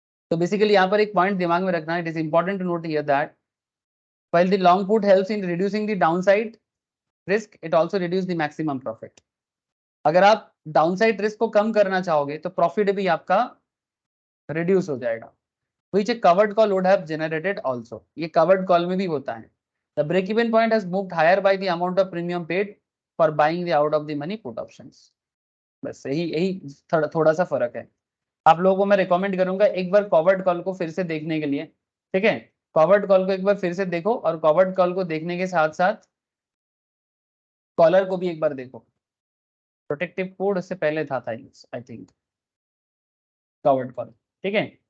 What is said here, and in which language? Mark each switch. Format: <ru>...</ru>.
<hi>तो बेसिकली यहाँ पर एक पॉइंट दिमाग में रखना है,</hi> <en>It is important to note here that while the long put helps in reducing the downside risk, it also reduce the maximum profit।</en> <hi>अगर आप डाउनसाइड रिस्क को कम करना चाहोगे तो प्रॉफिट भी आपका रिड्यूस हो जाएगा,</hi> <en>which a covered call would have generated also।</en> <hi>ये covered call में भी होता है।</hi> <en>The break even point has moved higher by the amount of premium paid for buying the out of the money put options।</en> <hi>बस यही यही थोड़ा सा फर्क है। आप लोगों को मैं रिकमेंड करूंगा एक बार कवर्ड कॉल को फिर से देखने के लिए, ठीक है। कवर्ड कॉल को एक बार फिर से देखो, और कवर्ड कॉल को देखने के साथ साथ कॉलर को भी एक बार देखो। प्रोटेक्टिव कोड उससे पहले था आई थिंक कवर्ड कॉल, ठीक है।</hi>